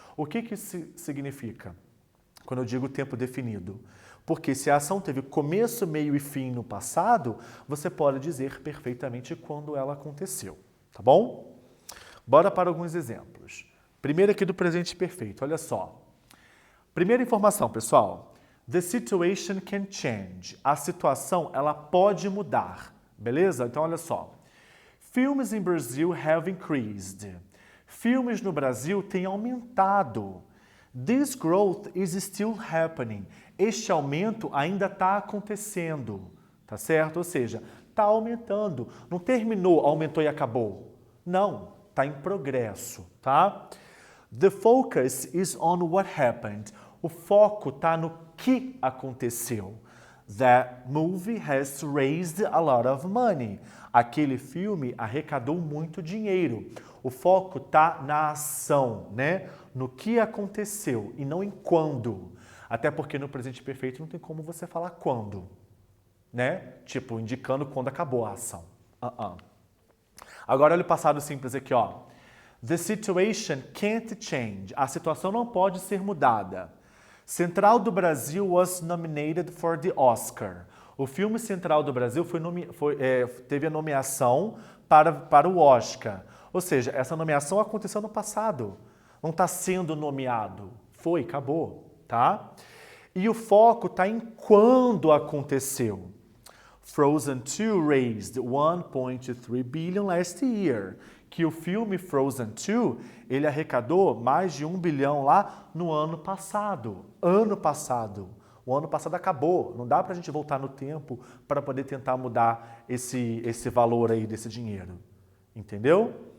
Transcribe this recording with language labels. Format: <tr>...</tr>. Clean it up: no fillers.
<pt>O que isso significa? Quando eu digo tempo definido. Porque se a ação teve começo, meio e fim no passado, você pode dizer perfeitamente quando ela aconteceu. Tá bom? Bora para alguns exemplos. Primeiro aqui do presente perfeito, olha só. Primeira informação, pessoal.</pt> <en>The situation can change.</en> <pt>A situação, ela pode mudar. Beleza? Então, olha só.</pt> <en>Filmes in Brazil have increased.</en> <pt>Filmes no Brasil têm aumentado.</pt> <en>This growth is still happening.</en> <pt>Este aumento ainda está acontecendo. Tá certo? Ou seja, está aumentando. Não terminou, aumentou e acabou. Não, está em progresso, tá?</pt> <en>The focus is on what happened.</en> <pt>O foco está no que aconteceu.</pt> <en>That movie has raised a lot of money.</en> <pt>Aquele filme arrecadou muito dinheiro. O foco está na ação, né? No que aconteceu e não em quando. Até porque no presente perfeito não tem como você falar quando, né? Tipo, indicando quando acabou a ação. Agora olha o passado simples aqui, ó.</pt> <en>The situation can't change.</en> <pt>A situação não pode ser mudada. Central do Brasil</pt> <en>was nominated for the Oscar.</en> <pt>O filme Central do Brasil teve a nomeação para o Oscar. Ou seja, essa nomeação aconteceu no passado. Não está sendo nomeado. Foi, acabou, tá? E o foco está em quando aconteceu.</pt> <en>Frozen 2 raised 1.3 billion last year.</en> <pt>Que o filme Frozen 2, ele arrecadou mais de 1 bilhão lá no ano passado. Ano passado. O ano passado acabou. Não dá pra gente voltar no tempo para poder tentar mudar esse valor aí desse dinheiro. Entendeu?</pt>